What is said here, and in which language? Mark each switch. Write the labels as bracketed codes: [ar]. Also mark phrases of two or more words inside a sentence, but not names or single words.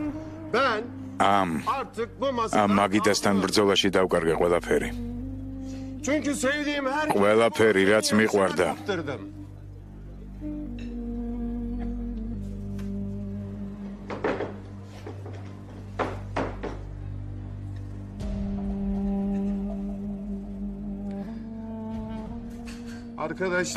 [ka] ამ [tr] Artık bu masa [ka] ამ მაგიდასთან ბრძოლაში დავკარგე ყველაფერი. [tr] Çünkü sevdiğim her [ka] ყველაფერი რაც მიყვარდა [tr] kaptırdım. Arkadaşlar,